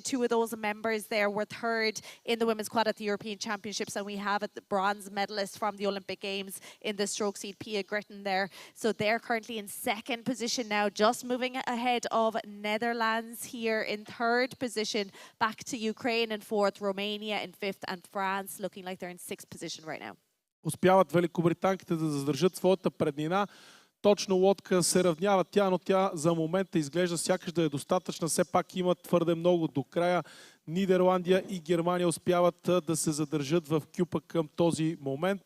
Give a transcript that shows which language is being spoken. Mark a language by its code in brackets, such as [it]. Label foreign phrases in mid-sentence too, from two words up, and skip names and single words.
[en] 2 of those members there were third in the women's quad at the European Championships, and we have the bronze medalist from the Olympic Games in the stroke stroke seed Pia Gritton there. So they're currently in second position now, just moving ahead of Netherlands here in third position. Back to Ukraine in fourth, Romania in fifth, and France looking like they're in sixth position right now. [bg] Успяват великобританките да задържат своята преднина. Точно лодка се равнява тя, но тя за момента изглежда сякаш да е достатъчна. Все пак има твърде много до края. Нидерландия и Германия успяват да се задържат в кюпа към този момент.